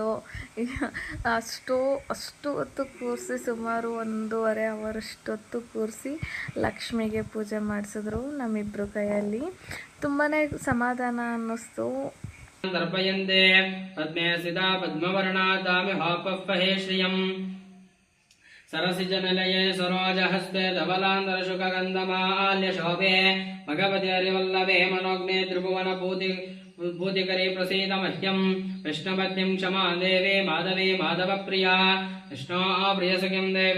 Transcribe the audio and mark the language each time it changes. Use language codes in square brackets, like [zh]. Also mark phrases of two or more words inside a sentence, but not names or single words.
[kn] ಅಷ್ಟು ಹೊತ್ತು ಕೂರಿಸಿ, ಸುಮಾರು 1.5 ಅವರಷ್ಟೊತ್ತು ಕೂರಿಸಿ ಲಕ್ಷ್ಮಿಗೆ ಪೂಜೆ ಮಾಡಿಸಿದ್ರು ನಮ್ಮಿಬ್ಬರು ಕೈಯಲ್ಲಿ. ತುಂಬಾ ಸಮಾಧಾನ ಅನ್ನಿಸ್ತು. [sa] ದರ್ಪಯಂತೆ ಪದ್ಮೇ ಸಿದಾ ಪದ್ಮವರ್ಣಾದಾಮಿ ಹಾಪಪ್ಪಹೇ ಶ್ರಿಯಂ सरसिजनलये सरोजहस्ते धवलान्तरशुकगन्धमाल्य शोभे भगवति हरिवल्लभे मनोग्ने त्रिभुवन भूतिकरे प्रसीद मह्यम् विष्णुपत्नीं क्षमा देवे माधवे माधवप्रिया विष्णो प्रियसखिं देवे